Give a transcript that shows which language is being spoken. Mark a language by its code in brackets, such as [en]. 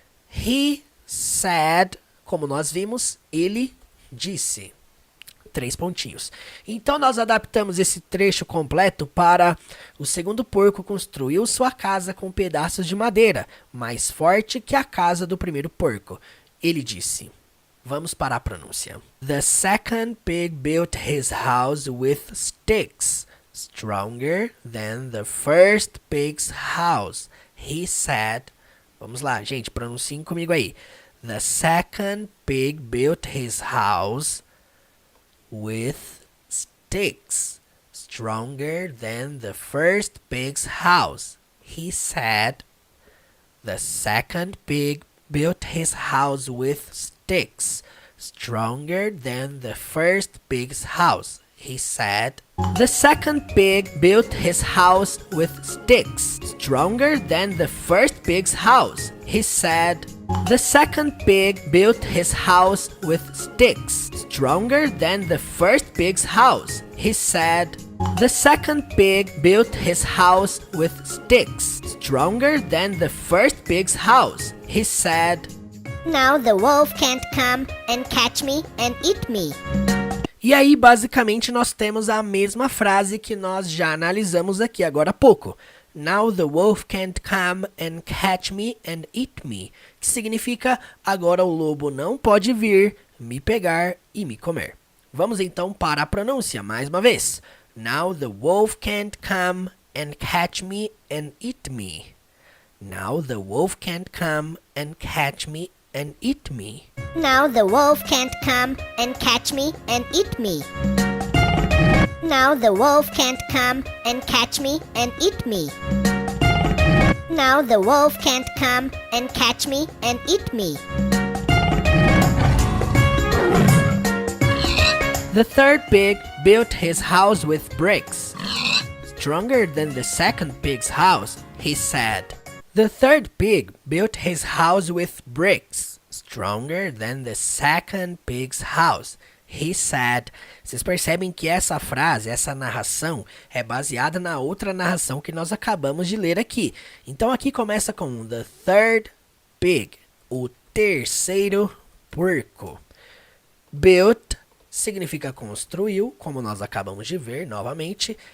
[en] He said, [pt] como nós vimos, ele disse. 3 pontinhos. Então, nós adaptamos esse trecho completo para o segundo porco construiu sua casa com pedaços de madeira, mais forte que a casa do primeiro porco. Ele disse. Vamos para a pronúncia. [en] The second pig built his house with sticks, stronger than the first pig's house. He said. [pt] Vamos lá, gente, pronunciem comigo aí. [en] The second pig built his house with sticks, stronger than the first pig's house. He said. The second pig built his house with sticks, stronger than the first pig's house. He said. The second pig built his house with sticks, stronger than the first pig's house. He said. The second pig built his house with sticks, stronger than the first pig's house. He said. The second pig built his house with sticks, stronger than the first pig's house. He said. Now the wolf can't come and catch me and eat me. [pt] E aí, basicamente, nós temos a mesma frase que nós já analisamos aqui agora há pouco. [en] Now the wolf can't come and catch me and eat me. [pt] Que significa, agora o lobo não pode vir, me pegar e me comer. Vamos então para a pronúncia, mais uma vez. [en] Now the wolf can't come and catch me and eat me. Now the wolf can't come and catch me and eat me. Now the wolf can't come and catch me and eat me. Now the wolf can't come and catch me and eat me. Now the wolf can't come and catch me and eat me. The third pig built his house with bricks, stronger than the second pig's house, he said. The third pig built his house with bricks, stronger than the second pig's house, he said. [pt] Vocês percebem que essa frase, essa narração, é baseada na outra narração que nós acabamos de ler aqui. Então aqui começa com [en] the third pig, [pt] o terceiro porco. Built significa construiu, como nós acabamos de ver novamente.